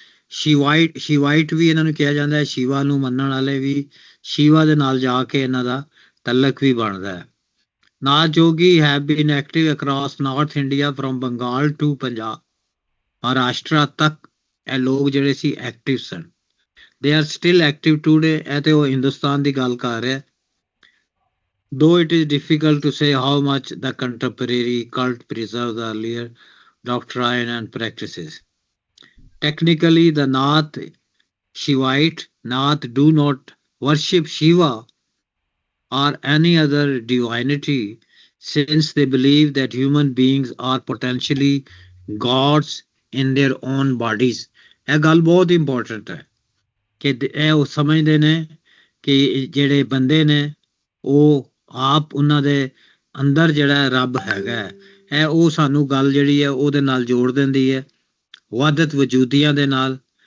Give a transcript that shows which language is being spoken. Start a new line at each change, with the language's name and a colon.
Punjabi: ਸ਼ਿਵਾਈਟ ਵੀ ਇਹਨਾਂ ਨੂੰ ਕਿਹਾ ਜਾਂਦਾ ਹੈ, ਸ਼ਿਵਾ ਨੂੰ ਮੰਨਣ ਵਾਲੇ ਵੀ, ਸ਼ਿਵਾ ਦੇ ਨਾਲ ਜਾ ਕੇ ਇਹਨਾਂ ਦਾ ਤਲਕ ਵੀ ਬਣਦਾ ਹੈ।
English: Nath Jogi have been active across north India from Bengal to Punjab,
Punjabi: Maharashtra ਤੱਕ ਇਹ ਲੋਕ ਜਿਹੜੇ ਸੀ active son.
English: They are still active today.
Punjabi: ਇਹ ਤੇ ਉਹ ਹਿੰਦੁਸਤਾਨ ਦੀ ਗੱਲ ਕਰ ਰਿਹਾ।
English: Though it is difficult to say how much the contemporary cult preserves the earlier doctrine and practices. Technically, the Nath Shivite Nath do not worship Shiva or any other divinity, since they believe that human beings are potentially gods in their own bodies.
Punjabi: ਇਹ ਗੱਲ ਬਹੁਤ important ਹੈ ਕਿ ਇਹ ਉਹ ਸਮਝਦੇ ਨੇ ਕਿ ਜਿਹੜੇ ਬੰਦੇ ਨੇ ਉਹ ਆਪ ਉਹਨਾਂ ਦੇ ਅੰਦਰ ਜਿਹੜਾ ਰੱਬ ਹੈਗਾ, ਇਹ ਉਹ ਸਾਨੂੰ ਗੱਲ ਜਿਹੜੀ ਹੈ ਉਹਦੇ ਨਾਲ ਜੋੜ ਦਿੰਦੀ ਹੈ, ਵਾਦਤ ਵਜੂਦੀਆਂ ਦੇ ਨਾਲ।